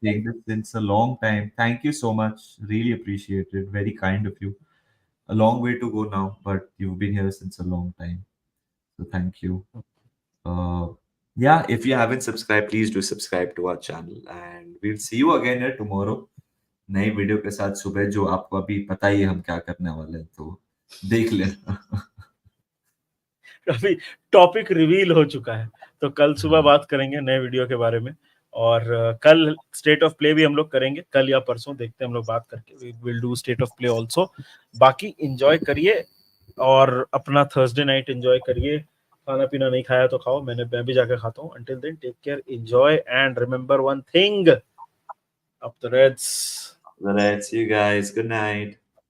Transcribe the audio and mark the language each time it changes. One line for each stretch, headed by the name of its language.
English: saying this since a long time. Thank you so much. Really appreciate it. Very kind of you. A long way to go now, but you've been here since a long time. So thank you. Uh, yeah, if you haven't subscribed, please do subscribe to our channel. And we'll see you again here tomorrow.
Hindi: नई video के साथ सुबह, जो आपको अभी पता ही है हम क्या करने वाले हैं, तो देख लेना. अभी टॉपिक रिवील हो चुका है. तो कल सुबह बात करेंगे नए वीडियो के बारे में. और कल स्टेट ऑफ प्ले भी हम लोग करेंगे. कल या परसों देखते हैं हम लोग बात करके.
English: We will do state of play also.
Hindi: बाकी एंजॉय करिए और अपना थर्सडे नाइट एंजॉय करिए. खाना पीना नहीं खाया तो खाओ. मैं भी जाकर खाता हूँ.
English: Until then take care, enjoy and remember one thing. Up the reds. All right, see you guys. Good night.